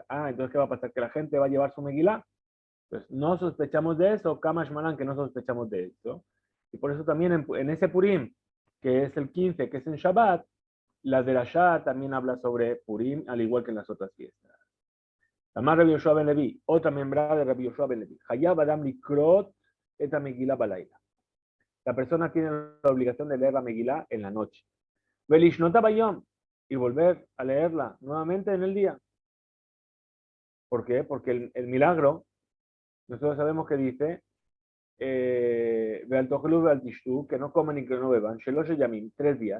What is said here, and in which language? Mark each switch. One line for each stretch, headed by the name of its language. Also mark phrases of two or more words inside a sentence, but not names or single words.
Spanish: Ah, entonces, ¿qué va a pasar? ¿Que la gente va a llevar su Megilá? Pues no sospechamos de eso,
Aramaic: קא משמע לן,
Spanish: que no sospechamos de eso. Y por eso también en ese Purim, que es el 15, que es en Shabbat, la derashá también habla sobre Purim, al igual que en las otras fiestas. Además, Rabbi Yoshua ben Levi, otra membrana de Rabbi Yoshua ben Levi.
Hebrew: חייב אדם לקרות את המגילה בלילה.
Spanish: La persona tiene la obligación de leer la Megilá en la noche.
Hebrew: ולשנותה ביום,
Spanish: y volver a leerla nuevamente en el día. ¿Por qué? Porque el milagro, nosotros sabemos que dice,
Hebrew: ואל תאכלו ואל תשתו,
Spanish: que no comen y que no beban,
Hebrew: שלושת ימים,
Spanish: 3 días.